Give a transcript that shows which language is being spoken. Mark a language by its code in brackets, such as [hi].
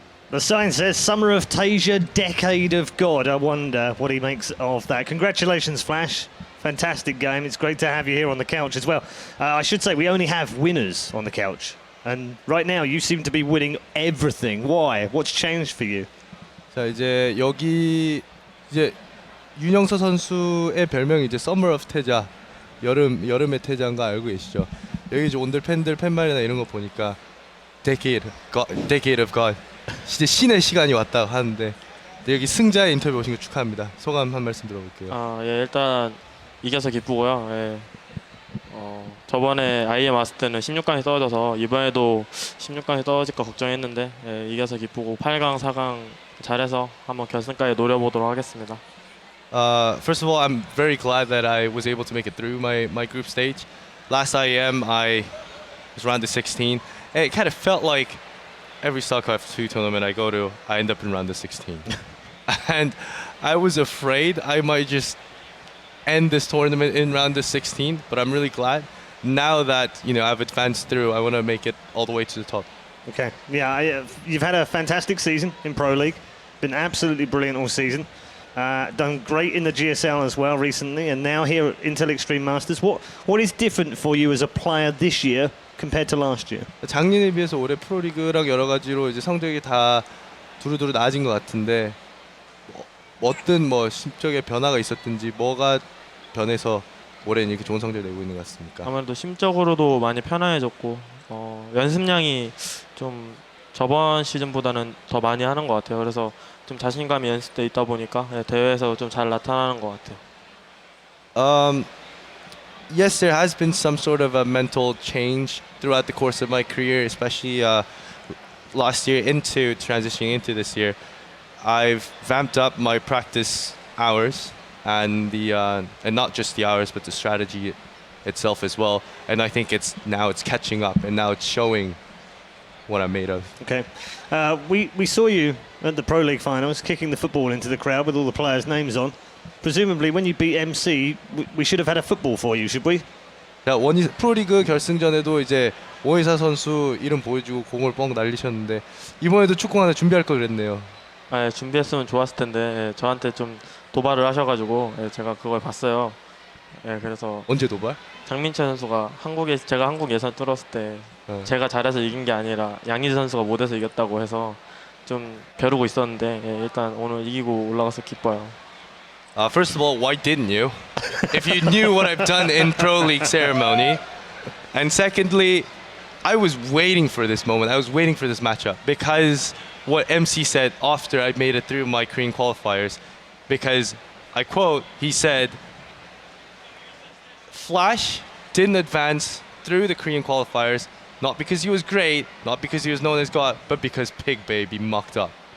[en] The sign says Summer of Tasia, Decade of God. I wonder what he makes of that. Congratulations, Flash. Fantastic game. It's great to have you here on the couch as well. I should say we only have winners on the couch. And right now you seem to be winning everything. Why? What's changed for you? [ko] 자, 이제 여기 이제 윤영서 선수의 별명이 이제 Summer of 태자, 여름의 태자인 거 알고 계시죠? 여기 이제 온들 팬들 팬말이나 이런 거 보니까 [en] Decade of God. [ko] 진짜 신의 시간이 왔다 하는데 여기 승자의 인터뷰 오신 거 축하합니다. 소감 한 말씀 들어볼게요. 예, 일단 이겨서 기쁘고요. 예. 저번에 IEM 왔을 때는 16강에 떨어져서 이번에도 16강에 떨어질까 걱정했는데 예, 이겨서 기쁘고 8강, 4강 잘해서 한번 결승까지 노려보도록 하겠습니다. [en] First of all, I'm very glad that I was able to make it through my group stage. Last IEM, I was round of 16. And it kind of felt like every StarCraft 2 tournament I go to, I end up in round of 16. And I was afraid I might just end this tournament in round of 16, but I'm really glad. Now that, you know, I've advanced through, I want to make it all the way to the top. Okay. Yeah, you've had a fantastic season in Pro League. Been absolutely brilliant all season. Done great in the GSL as well recently, and now here at Intel Extreme Masters. What is different for you as a player this year compared to last year? [ko] 작년에 비해서 올해 프로리그랑 여러 가지로 이제 성적이 다 두루두루 나아진 것 같은데 어떤 뭐 심적인 변화가 있었든지 뭐가 변해서 올해는 이렇게 좋은 성적을 내고 있는 것 같습니까? 아무래도 심적으로도 많이 편안해졌고 연습량이 좀 저번 시즌보다는 더 많이 하는 것 같아요. 그래서 좀 자신감이 연습돼 있다 보니까 대회에서 좀 잘 나타나는 것 같아요. [en] Yes, there has been some sort of a mental change throughout the course of my career, especially last year into transitioning into this year. I've vamped up my practice hours and not just the hours, but the strategy itself as well. And I think it's catching up, and now it's showing what I'm made of. Okay. We saw you at the Pro League finals kicking the football into the crowd with all the players' names on. Presumably when you beat MC, we should have had a football for you, should we? [ko] 자, 프로리그 결승전에도 이제 오이사 선수 이름 보여주고 공을 뻥 날리셨는데 이번에도 축구 하나 준비할 걸 그랬네요. 준비했으면 좋았을 텐데 저한테 좀 도발을 하셔가지고 제가 그걸 봤어요. 그래서 언제 도발? 장민철 선수가 제가 한국 예선 뚫었을 때 제가 잘해서 이긴 게 아니라 양희지 선수가 못해서 이겼다고 해서 좀 벼르고 있었는데 일단 오늘 이기고 올라가서 기뻐요. [en] First of all, why didn't you? If you knew what I've done in Pro League ceremony. And secondly, I was waiting for this moment. I was waiting for this matchup because what MC said after I made it through my Korean qualifiers, because I quote, he said, Flash didn't advance through the Korean qualifiers, not because he was great, not because he was known as God, but because Pig Baby mucked up.